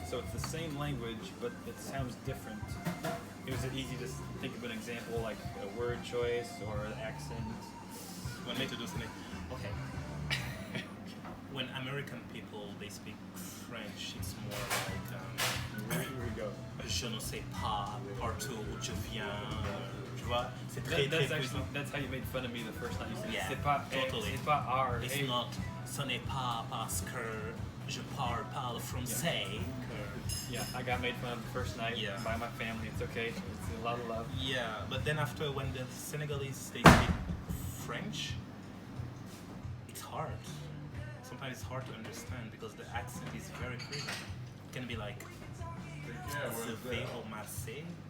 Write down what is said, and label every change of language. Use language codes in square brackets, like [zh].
[en] So it's the same language, but it sounds different. Was it easy to think of an example, like a word choice or an accent? You want me to do something? Okay. When American people they speak French, it's more like Here we go. [fr] je ne sais pas, partout où je viens. Tu vois, c'est très très puissant. [en] That's how you made fun of me the first time you said Yeah, [fr] c'est pas [en] totally. [fr] c'est pas R. [en] It's hey. not [fr] ce n'est pas parce que je parle français. [en] Yeah, I got made fun of the first night Yeah. by my family. It's okay. It's a lot of love. Yeah, but then after when the Senegalese they speak French, it's hard. Sometimes it's hard to understand because the accent is very crazy. It can be like the V or Marseille.